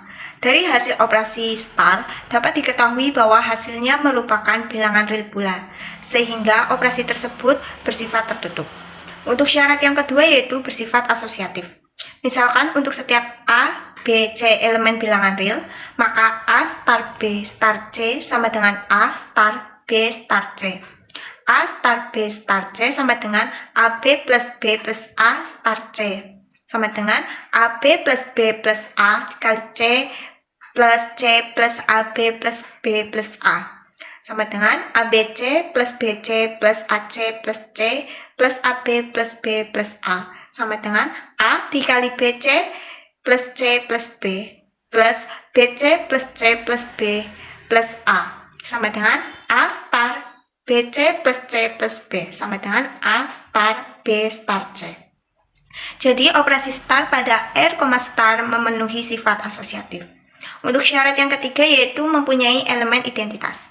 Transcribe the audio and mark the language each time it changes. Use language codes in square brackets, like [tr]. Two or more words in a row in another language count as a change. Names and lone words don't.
[id] Dari hasil operasi star, dapat diketahui bahwa hasilnya merupakan bilangan real pula, sehingga operasi tersebut bersifat tertutup. Untuk syarat yang kedua yaitu bersifat asosiatif. Misalkan untuk setiap A, B, C elemen bilangan real, maka A star B star C sama dengan A star B star C. A star B star C sama dengan AB plus B plus A star C, sama dengan AB plus B plus A dikali C plus C plus AB plus B plus A, sama dengan ABC plus BC plus AC plus C plus AB plus B plus A, sama dengan A dikali BC plus C plus B plus BC plus C plus B plus A, sama dengan A star BC plus C plus B, sama dengan A star B star C. Jadi operasi star pada R, star memenuhi sifat asosiatif. Untuk syarat yang ketiga yaitu mempunyai elemen identitas.